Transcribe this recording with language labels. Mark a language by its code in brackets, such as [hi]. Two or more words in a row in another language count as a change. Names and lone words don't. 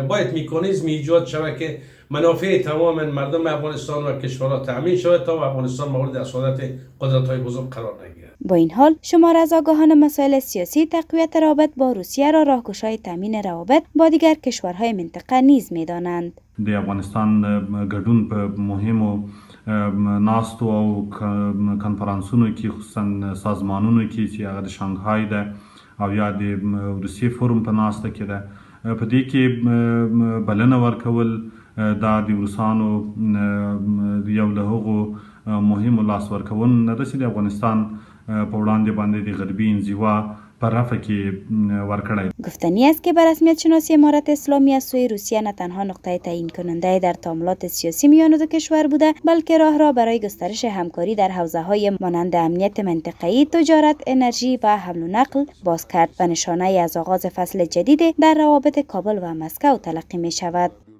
[fa] باید مکانیزم ایجاد شود که منافع تمام مردم افغانستان و کشورها تامین شود تا افغانستان مورد حسادت قدرت‌های بزرگ قرار نگیرد. با این حال شمار از آگاهان مسائل سیاسی تقویت روابط با روسیه را راهگشای تامین روابط با دیگر کشورهای منطقه نیز می‌دانند. [ps] د افغانستان ګډون په مهمو ناستو او کنفرانسونو کې، خصوصا سازمانونو کې چې هغه د شانګهای ده او یا د روسیې فورم په ناسته کې ده، په دې کې بلنه ورکول دا د روسانو یو له هغو مهمو لاس ورکونو نه ده چې د افغانستان په وړاندې باندې د غربي انزوا پر رفع کې ورکړی. [fa] گفتنی است که به رسمیت شناسی امارت اسلامی از سوی روسیه نه تنها نقطه تعیین کننده در تعاملات سیاسی میان دو کشور بوده، بلکه راه را برای گسترش همکاری در حوزه‌های مانند امنیت منطقه‌ای، تجارت، انرژی و حمل و نقل باز کرد و نشانه از آغاز فصل جدید در روابط کابل و مسکو تلقی می شود.